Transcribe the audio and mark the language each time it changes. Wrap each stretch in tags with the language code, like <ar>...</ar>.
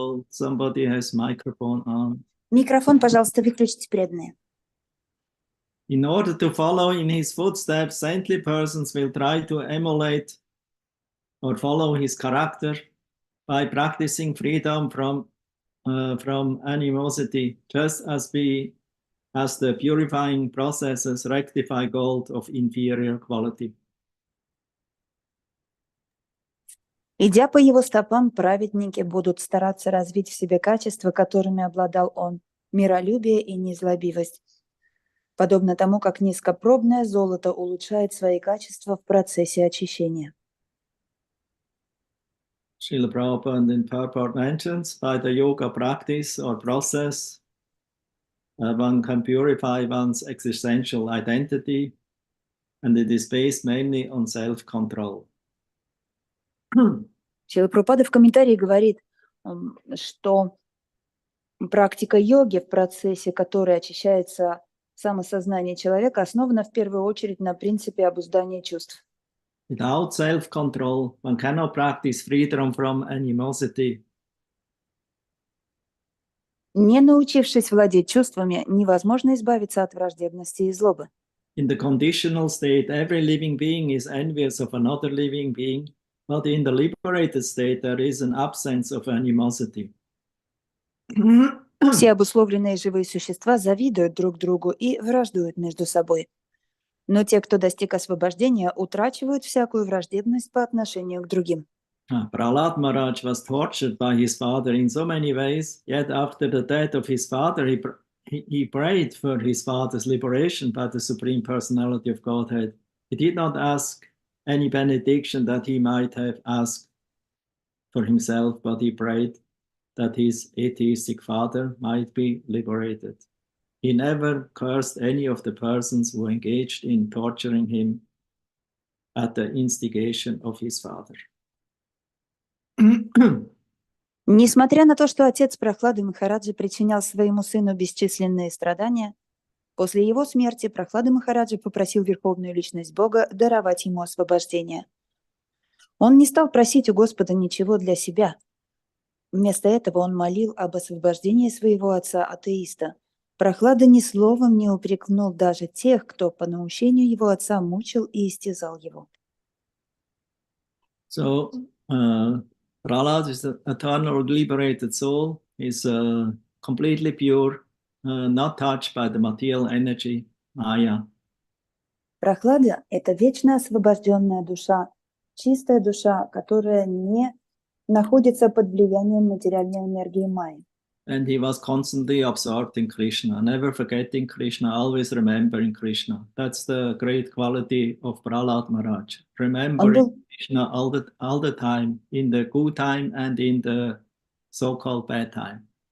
<en>Somebody has microphone on.</en> <ru>Микрофон, пожалуйста, выключите, преданные.</ru> <en>In order to follow in his footsteps, saintly persons will try to emulate or follow his character by practicing freedom from animosity, just as the purifying processes rectify gold of inferior quality.</en> <ru>Идя по его стопам, праведники будут стараться развить в себе качества, которыми обладал он, миролюбие и незлобивость, подобно тому, как низкопробное золото улучшает свои качества в процессе очищения.</ru> <en>Srila Prabhupada in purport mentions, by the yoga practice or process, one can purify one's existential identity, and it is based mainly on self-control.</en> <ru>Шрила Прабхупада в комментарии говорит, что практика йоги, в процессе которой очищается самосознание человека, основана в первую очередь на принципе обуздания чувств.</ru> <en>Without self-control, one cannot practice freedom from animosity.</en> <ru>Не научившись владеть чувствами, невозможно избавиться от враждебности и злобы.</ru> <en>In the conditional state, every living being is envious of another living being, but in the liberated state, there is an absence of animosity.</en> <ru>Все обусловленные живые существа завидуют друг другу и враждуют между собой. Но те, кто достиг освобождения, утрачивают всякую враждебность по отношению к другим.</ru> <en>Prahlad Maharaj was tortured by his father in so many ways, yet after the death of his father, he prayed for his father's liberation by the Supreme Personality of Godhead. He did not ask any benediction that he might have asked for himself, but he prayed that his atheistic father might be liberated. He never cursed any of the persons who engaged in torturing him at the instigation of his father.</en> <ru>Несмотря на то, что отец Прахлады Махараджа причинял своему сыну бесчисленные страдания, после его смерти Прахлада Махараджа попросил Верховную Личность Бога даровать ему освобождение. Он не стал просить у Господа ничего для себя. Вместо этого он молил об освобождении своего отца-атеиста. Прахлада ни словом не упрекнул даже тех, кто по наущению его отца мучил и истязал его.</ru> <en>So, Prahlad is the eternal liberated soul. He's completely pure, not touched by the material energy, Maya.</en> <ru>Прохлада – это вечно освобожденная душа, чистая душа, которая не находится под влиянием материальной энергии Майи.</ru> <en>And he was constantly absorbed in Krishna, never forgetting Krishna, always remembering Krishna. That's the great quality of Prahlad Maharaj.</en> <ru>Он</ru> <en>Remembering</en> <ru>был,</ru> <en>Krishna all the time, in the good time and in the so-called bad time.</en>